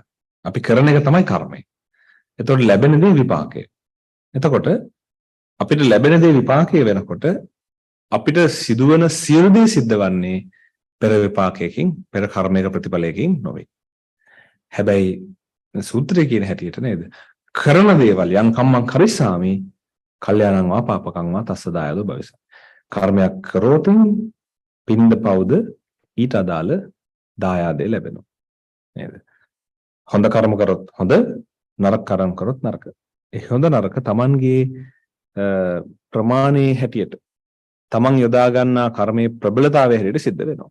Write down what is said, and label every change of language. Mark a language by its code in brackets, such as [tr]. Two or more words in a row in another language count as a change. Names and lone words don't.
[si] අපි කරන එක තමයි කර්මය. එතකොට ලැබෙන දේ විපාකය. එතකොට අපිට ලැබෙන දේ විපාකය වෙනකොට අපිට සිදුවන සියලු දේ සිද්ධ වන්නේ පෙර විපාකයකින් පෙර කර්මයක ප්‍රතිඵලයකින් නොවේ. හැබැයි සූත්‍රයේ කියන හැටියට නේද? කරන දේවල් [pi] යම් කම්මං කරිස්සාමි කල්යාණං වා පාපකං වා තස්ස දායදෝ භවිස. [si] කර්මයක් කරොත් පින්ද පවුද ඊට අදාළ දායාදේ ලැබෙනවා. නේද? හොඳ කර්ම කරොත් හොඳ, නරක කර්ම කරොත් නරක. ඒ හොඳ නරක Tamanගේ ප්‍රමාණයේ හැටියට තමන් යොදා ගන්නා කර්මයේ ප්‍රබලතාවය හැටියට සිද්ධ වෙනවා.